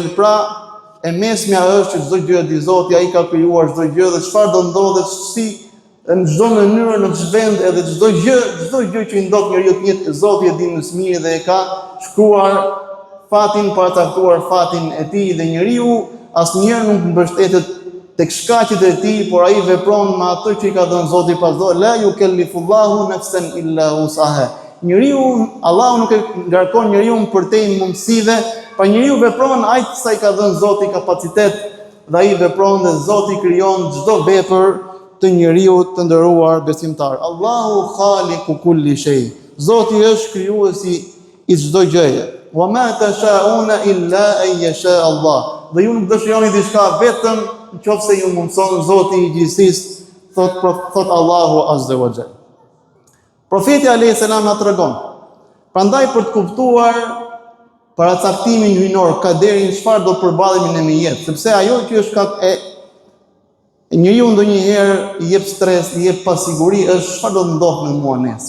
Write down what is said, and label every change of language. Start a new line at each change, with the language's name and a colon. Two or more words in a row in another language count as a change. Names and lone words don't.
Albanian: Pra e mesmja është që çdo gjë di Zoti, ai ka krijuar çdo gjë dhe çfarë do ndodhet, si në çdo mënyrë, në çdo vend, edhe çdo gjë që i ndodh njeriu të jetë, Zoti e di më së miri dhe e ka shkruar fatin, paracaktuar fatin e tij dhe njeriu asnjëherë nuk mbështetet tek shkaqet e tij, por ai vepron me atë që i ka dhënë Zoti pas do.
Arabic: لا يكلف الله نفسا إلا وسعها.
Albanian: Njeriu, Allahu nuk e ngarkon njeriu përtej mundësive, pa njeriu vepron aq sa i ka dhënë Zoti kapacitet dhe ai vepron dhe Zoti krijon çdo vepër të njeriu të nderuar besimtar.
Arabic: الله خالق كل شيء.
Albanian: Zoti është krijuesi i çdo gjëje.
Arabic: وما تشاءون إلا أن يشاء الله.
Albanian: Dhe ju nuk dëshironi diçka vetëm nëse ju mundson Zoti i gjithësisë, thot Allahu
Arabic: عز وجل.
Albanian: Profeti
Arabic: عليه السلام
Albanian: na tregon. Prandaj për të kuptuar paracaktimin hyjnor, kaderin, çfarë do të përballemi ne me jetë, sepse ajo që është njeriu ndonjëherë i jep stres, i jep pasiguri, është çfarë do të ndodhë me mua nesër.